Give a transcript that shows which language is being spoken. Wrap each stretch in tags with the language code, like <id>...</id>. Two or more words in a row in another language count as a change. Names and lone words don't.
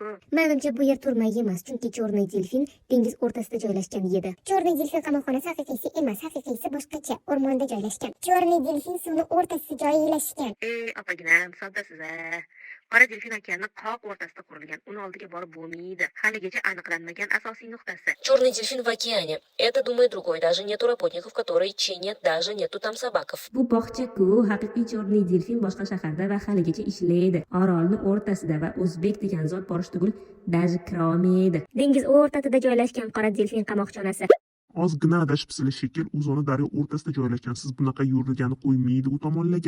<uz>Menimcha bu yer turmay emas, chunki Chorniy delfin dengiz o'rtasida joylashgan edi. Chorniy delfin qamoqxonasi haqiqiysi emas, haqiqiysi boshqacha, o'rmonda joylashgan. Chorniy delfin suvni o'rtasida joylashgan. Opaginam, soddasiz-a. Qora delfin okeanning qoq o'rtasida qurilgan. Uni oldiga borib bo'lmaydi. Haligacha aniqlanmagan asosiy nuqtasi.</uz> <ru>Черный дельфин в океане. Это, думаю, другой. Даже нету работников, которые чинят, даже нету там собаков.</ru> <uz>Bu bog'cha-ku, haqiqiy Черный дельфин boshqa shaharda va haligacha ishlaydi. Orolni o'rtasida va o'zbek degan zot borish tugul, даже kira olmaydi. Dengiz o'rtasida joylashgan Qora delfin qamoqxonasi. Ozgina adashibsizlar shekil, o'zini daryo o'rtasida joylashgan. Siz bunaqa yurgani qo'ymaydi u tomonlarga.</uz>